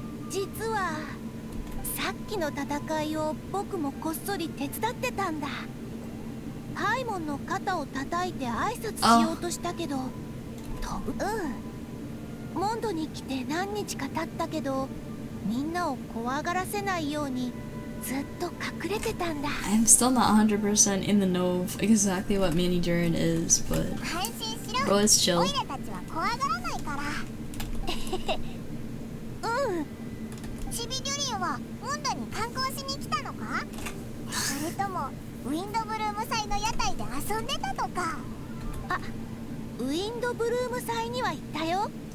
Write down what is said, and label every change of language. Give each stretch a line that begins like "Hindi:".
Japanese: 実はさっきの戦いを僕もこっそり手伝ってたんだ。パイモンの肩を叩いて挨拶しようとしたけどモンドに来て何日か経ったけどみんなを怖がらせないようにずっと隠れてたんだ。
English: I'm still not 100% in the know of exactly what Mini Durin is, but
Japanese: 安心しろ。
English: bro, it's chill.
Japanese: オイラたちは怖がらないから。チビデュリンはモンドに観光しに来たのか？それともウィンドブルーム祭の屋台で遊んでたとか？ウィンドブルーム祭には行ったよ。